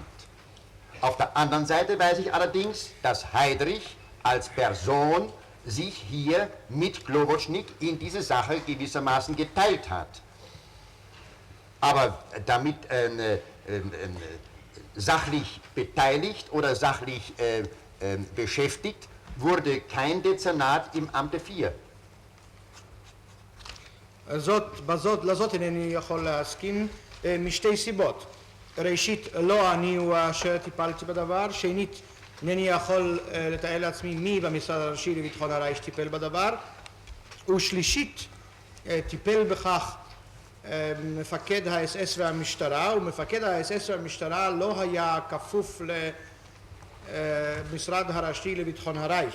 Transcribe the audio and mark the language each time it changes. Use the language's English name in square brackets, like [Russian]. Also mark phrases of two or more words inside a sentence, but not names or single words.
[German] Auf der anderen Seite weiß ich allerdings, dass Heydrich als Person sich hier mit Globocnik in diese Sache gewissermaßen geteilt hat. Aber damit sachlich beteiligt oder sachlich beschäftigt wurde kein Dezernat im Amte 4. [Hebrew] לזאת אינני יכול להסכים משתי סיבות. ראשית, לא אני הוא אשר טיפלתי בדבר. שנית, אינני יכול לתאר לעצמי מי במשרד הראשי לביטחון הרייך טיפל בדבר. ושלישית, טיפל בכך מפקד ה-SS והמשטרה, ומפקד ה-SS והמשטרה לא היה כפוף למשרד הראשי לביטחון הרייך.